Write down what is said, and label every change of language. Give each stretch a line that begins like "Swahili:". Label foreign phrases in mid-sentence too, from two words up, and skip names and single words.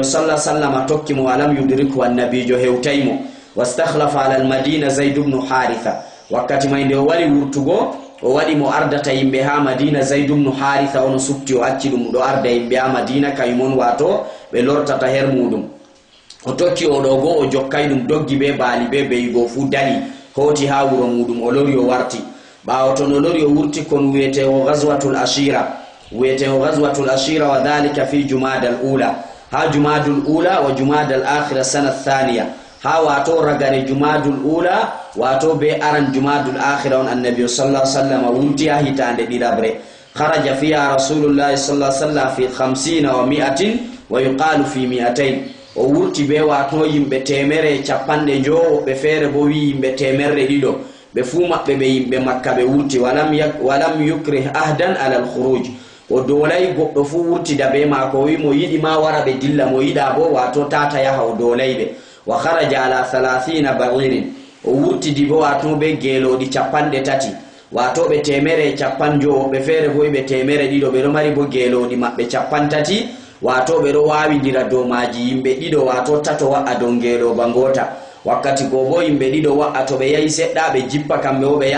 Arabic: صلى الله عليه وسلم
Fula: tokki mo
Arabic: ولم يدرك
Fula: annabijo hewtaymo
Arabic: واستخلف على المدينة
Fula: Zaid ibn Haritha wakkati may nde o wari wurtugo o waɗi mo ardata yimɓe ha Madina Zaid ibn Haritha ono subti o acci ɗum ɗo arda yimɓe ha Madina kayumon wato ɓe lortata her muɗum o tokki oɗo go o jokkay ɗum doggi be baali be beyigo fu dali hoti ha wuro muɗum o lori o warti ɓawo ton o lori o wurti kon wiyeteo ghazwatul
Arabic: عشيرة وذلك في جمادى الأولى ha jumadul ula وجمادى الآخرة سنة ثانية
Fula: ha wato ragare
Arabic: jumadul ula wato
Fula: be aran jumadul akhira on annabi
Arabic: صلى الله عليه وسلم
Fula: wurti ha hitande ɗiɗabre
Arabic: خرج فيها رسول الله صلى الله عليه وسلم في 50 و100 ويقال في 200
Fula: o wurti be wato yimɓe temere capanɗe jowo ɓe feere bo wi yimɓe temerre ɗiɗo ɓe fuu maɓɓe ɓe yimɓe makka ɓe wurti
Arabic: ولم يكره أحدا على الخروج
Fula: o dolay goɗɗo fuu wurtida be maako wi mo yiɗi ma wara ɓe dilla mo yiɗa bo wato tata yaha o dolayɓe
Arabic: وخرج على 30 بعيرا
Fula: o wurtidi bo wato be geeloɗi capanɗe tati wato ɓe temere capan jowo ɓe feere bo ɓe temere ɗiɗo ɓeɗo mari bo geeloɗi maɓɓe capan tati wato ɓeɗo wawidira dow maji yimɓe ɗiɗo wato tato wa'a dow ngeeloba ngota wakkati go bo yimɓe ɗiɗo wa'a to ɓe yahi seɗɗa ɓe jippa kamɓe o ɓe